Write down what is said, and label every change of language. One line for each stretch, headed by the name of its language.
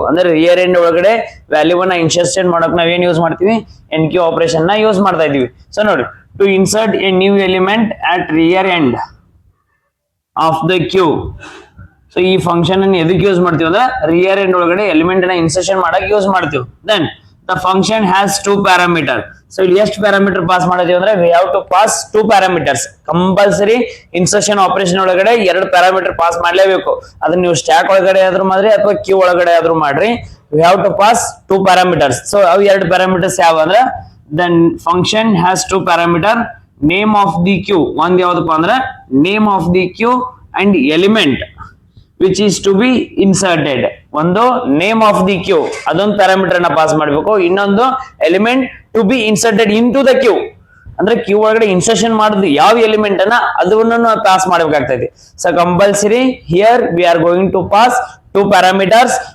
Kannada: ಅಂದ್ರೆ rear end ಒಳಗಡೆ value ಅನ್ನ ಇನ್ಸರ್ಷನ್ ಮಾಡಕ್ ನಾವ್ ಏನ್ ಯೂಸ್ ಮಾಡ್ತೀವಿ? ಎನ್ ಕ್ಯೂ ಆಪರೇಷನ್ ನ ಯೂಸ್ ಮಾಡ್ತಾ ಇದೀವಿ. ಸೊ ನೋಡಿ,
English: To insert a new element at rear end of the queue.
Kannada: So ಈ ಫಂಕ್ಷನ್ ಅನ್ನು ಎದಕ್ಕೆ ಯೂಸ್ ಮಾಡ್ತೀವಿ ಅಂದ್ರೆ ರಿಯರ್ ಎಂಡ್ ಒಳಗಡೆ ಎಲಿಮೆಂಟ್ ಅನ್ನ ಇನ್ಸರ್ಷನ್ ಮಾಡಕ್ ಯೂಸ್ ಮಾಡ್ತೀವಿ. Then
English: the function has two parameter. So
Kannada: ಇಲ್ಲಿ ಎಷ್ಟು ಪ್ಯಾರಾಮೀಟರ್ ಪಾಸ್ ಮಾಡಿದೀವಿ ಅಂದ್ರೆ
English: we have to pass two parameters.
Kannada: Compulsory insertion operation ಒಳಗಡೆ ಎರಡು ಪ್ಯಾರಾಮೀಟರ್ ಪಾಸ್ ಮಾಡ್ಲೇಬೇಕು. ಅದನ್ನ ನೀವು ಸ್ಟ್ಯಾಕ್ ಒಳಗಡೆ ಆದ್ರೂ ಮಾಡ್ರಿ ಅಥವಾ ಕ್ಯೂ ಒಳಗಡೆ ಆದ್ರೂ ಮಾಡ್ರಿ.
English: We have to pass two parameters. So
Kannada: ಅವು ಎರಡು ಪ್ಯಾರಾಮೀಟರ್ಸ್ ಯಾವ ಅಂದ್ರೆ
English: the function has two parameter, name of the queue.
Kannada: ಒಂದ್ ಯಾವ್ದಪ್ಪ ಅಂದ್ರೆ
English: name of the queue and element which is to be inserted.
Kannada: ಒಂದು ನೇಮ್ ಆಫ್ ದಿ ಕ್ಯೂ ಅದೊಂದು parameter ನ ಪಾಸ್ ಮಾಡಬೇಕು. ಇನ್ನೊಂದು
English: element to be inserted into the queue
Kannada: ಅಂದ್ರೆ Q ಒಳಗಡೆ ಇನ್ಸರ್ಷನ್ ಮಾಡೋದು ಯಾವ ಎಲಿಮೆಂಟ್ ಅನ್ನ ಅದನ್ನು ಪಾಸ್ ಮಾಡಬೇಕಾಗ್ತದೆ.
English: So compulsory here we are going to pass two parameters.